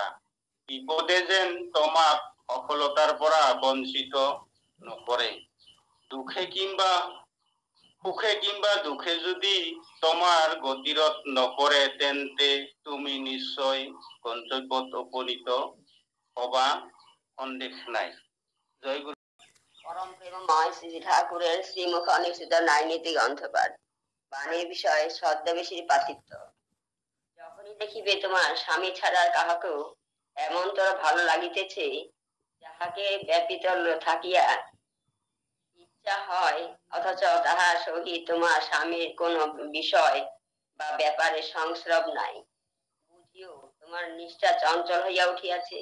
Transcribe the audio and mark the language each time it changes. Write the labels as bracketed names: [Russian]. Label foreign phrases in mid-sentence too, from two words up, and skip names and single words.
[Assamese] বিপদে যেন তোমাক সফলতাৰ পৰা বঞ্চিত নকৰে। সুখে কিংবা দুখে যদি তোমাৰ গতিৰোধ নকৰে, তেন্তে তুমি নিশ্চয় গন্তব্যত উপনীত হবা, সন্দেহ নাই। [Bangla] জয় গুরু। পরম প্রেমময় শ্রী ঠাকুরের শ্রীমুখ অনুষ্ঠিত নাইনীতি গ্রন্থপাঠ। বাণীর বিষয় ছদ্মবেশীর পাতিত্ব। যখনই দেখিবে তোমার স্বামী ছাড়া কাহাকেও এমনতর ভালো লাগিতেছে, যাহাকে ব্যাপিত থাকিয়া ইচ্ছা হয়, অথচ তাহার সহিত তোমার স্বামীর কোন বিষয় বা ব্যাপারে সংস্রব নাই, বুঝিও তোমার নিষ্ঠা চঞ্চল হইয়া উঠিয়াছে।